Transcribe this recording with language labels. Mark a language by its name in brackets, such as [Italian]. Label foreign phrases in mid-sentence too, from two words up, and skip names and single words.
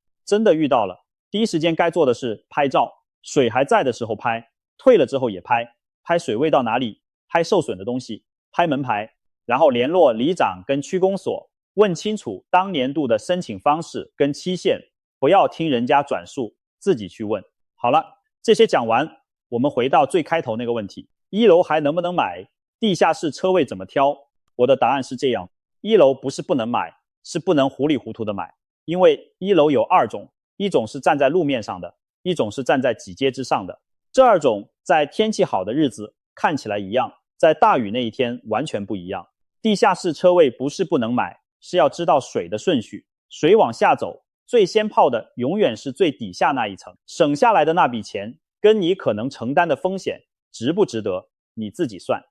[Chinese] 真的遇到了，第一時間該做的是拍照，水還在的時候拍，退了之後也拍，拍水位到哪裡，拍受損的東西，拍門牌，然後聯絡里長跟區公所，問清楚當年度的申請方式跟期限，不要聽人家轉述，自己去問。好了，這些講完，我們回到最開頭那個問題，1樓還能不能買？地下室車位怎麼挑？我的答案是這樣，1樓不是不能買，是不能糊裡糊塗的買。因為1樓有2種，一種是站在路面上的，一種是站在幾階之上的。這2種在天氣好的日子看起來一樣，在大雨那一天完全不一樣。地下室車位不是不能買，是要知道水的順序。水往下走，最先泡的永遠是最底下那一層，省下來的那筆錢跟你可能承擔的風險值不值得，你自己算。